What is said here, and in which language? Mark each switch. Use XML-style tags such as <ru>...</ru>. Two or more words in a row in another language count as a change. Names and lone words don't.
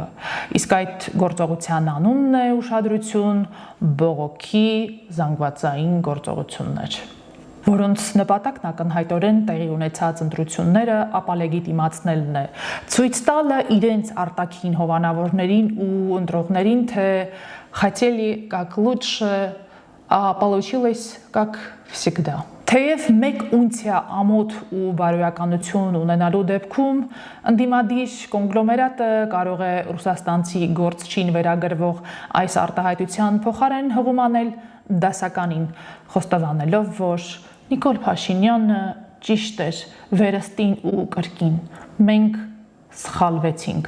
<hy>Իսկ այդ գործողության անունն է ուշադրություն, բողոքի զանգվածային գործողություններ, որոնց նպատակն ակնհայտորեն տեղի ունեցած ընտրությունները ապալեգիտիմացնելն է, ցույց տալը իրենց արտաքին հովանավորներին ու ընտրողներին, թե</hy> <ru>хотели как лучше, а получилось как всегда։</ru> <hy>Թեև մեկ ունցիա ամոթ ու բարոյականություն ունենալու դեպքում ընդդիմադիր կոնգլոմերատը կարող է ռուսաստանցի գործչին վերագրվող այս արտահայտության փոխարեն հղում անել դասականին խոստովանելով, որ Նիկոլ Փաշինյանը ճիշտ էր վերստին ու կրկին, մենք սխալվեցինք։</hy>